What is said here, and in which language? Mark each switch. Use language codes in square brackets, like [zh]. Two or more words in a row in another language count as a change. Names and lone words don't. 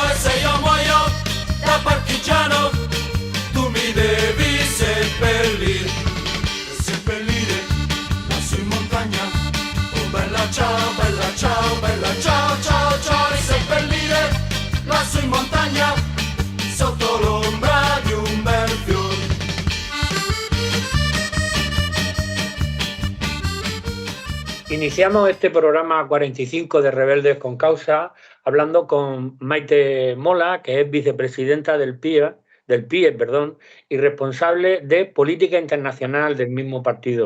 [it] E se io muoio da partigiano, tu mi devi seppellire lassù in montagna. Oh bella ciao, ciao, ciao. E seppellire lassù in montagna, sotto l'ombra di un bel fiore. [es] Iniciamos este programa 45 de Rebeldes con Causa hablando con Maite Mola, que es vicepresidenta del PIE, y responsable de política internacional del mismo partido.